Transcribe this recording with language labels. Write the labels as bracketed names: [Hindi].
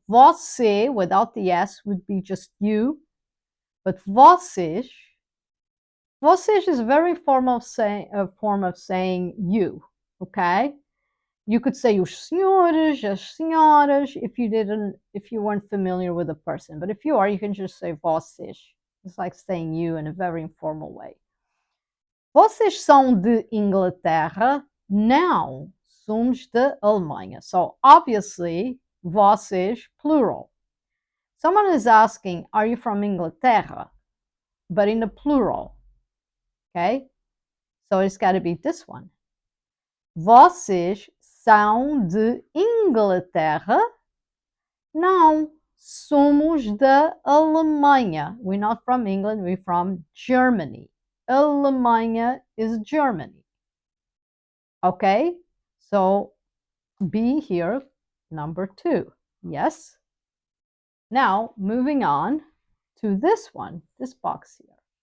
[English] Você, without the S, would be just you. But vocês is a very form of saying you. Okay? You could say os senhores, as senhoras, if you weren't familiar with the person. But if you are, you can just say vocês. It's like saying you in a very informal way. [Portuguese] Vocês são de Inglaterra? Não, somos de Alemanha. [English] So obviously, vocês, plural. Someone is asking, are you from Inglaterra? But in the plural. Okay? So it's got to be this one. [Portuguese] Vocês são de Inglaterra? Não, somos da Alemanha. [English] We're not from England, we're from Germany. Alemanha is Germany. Okay, so B here, number 2. Yes? Now, moving on to this one, this box here.